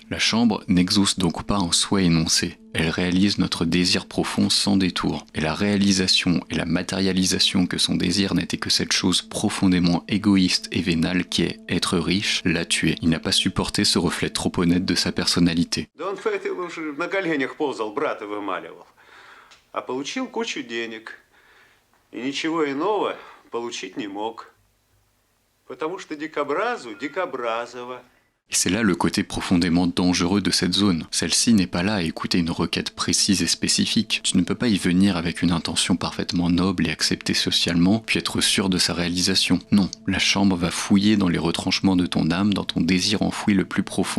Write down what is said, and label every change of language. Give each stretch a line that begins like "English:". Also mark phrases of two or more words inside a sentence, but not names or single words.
French: La chambre n'exauce donc pas un souhait énoncé. Elle réalise notre désir profond sans détour. Et la réalisation et la matérialisation que son désir n'était que cette chose profondément égoïste et vénale qui est être riche, l'a tué. Il n'a pas supporté ce reflet trop honnête de sa personnalité.
Russian: Да он поэтому уже на коленях ползал, брата вымаливал. А получил кучу денег. И ничего иного получить не мог. Потому что дикобразу дикобразово.
French: Et c'est là le côté profondément dangereux de cette zone. Celle-ci n'est pas là à écouter une requête précise et spécifique. Tu ne peux pas y venir avec une intention parfaitement noble et acceptée socialement, puis être sûr de sa réalisation. Non, la chambre va fouiller dans les retranchements de ton âme, dans ton désir enfoui le plus profond.